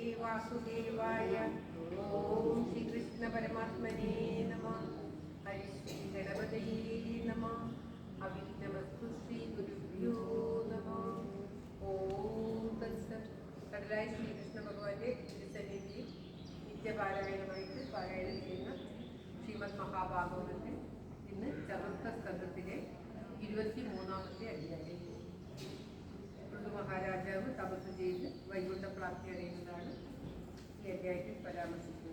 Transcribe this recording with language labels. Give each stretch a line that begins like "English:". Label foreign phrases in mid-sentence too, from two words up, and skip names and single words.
Sanskrit: वासुदेवाय। ओम श्री कृष्ण परमात्मने नमः। हरि श्री गणपतये नमः। अविघ्नमस्तु श्री गुरुभ्यो नमः। ओम तत्सत्.
Malayalam: കടലായ ശ്രീകൃഷ്ണ ഭഗവാന്റെ തിരുസന്നിധിയിൽ നിത്യപാരായണമായിട്ട് പാരായണം ചെയ്യുന്ന ശ്രീമദ് മഹാഭാഗവതത്തിൽ ഇന്ന് ചതുർത്ഥ സ്കന്ധത്തിലെ 23-ാമത്തെ അധ്യായം. മഹാരാജാവ് തപസ് ചെയ്ത് വൈകുണ്ഠപ്രാപ്തി അറിയുന്നതാണ് ഈ അധ്യായത്തിൽ പരാമർശിക്കുന്നത്.